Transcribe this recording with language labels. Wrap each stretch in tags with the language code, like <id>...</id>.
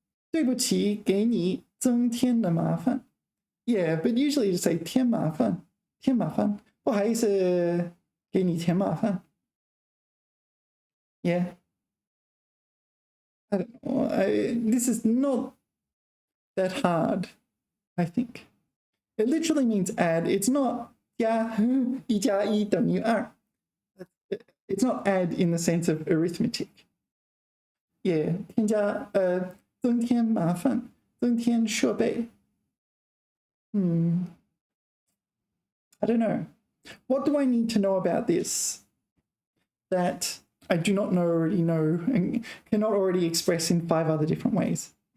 <zh>对不起，给你增添了麻烦.</zh> <en>Yeah, but usually you say</en> <zh>添麻烦, 添麻烦. 不好意思，给你添麻烦.</zh> <en>Yeah. I don't know. This is not that hard, I think. It literally means add. It's not</en> <zh>加一加一等于二.</zh> <en>It's not add in the sense of arithmetic. Yeah,</en> <zh>添加增添麻烦，增添设备.</zh> <en>I don't know. What do I need to know about this that I do not already know and cannot already express in 5 other different ways?</en>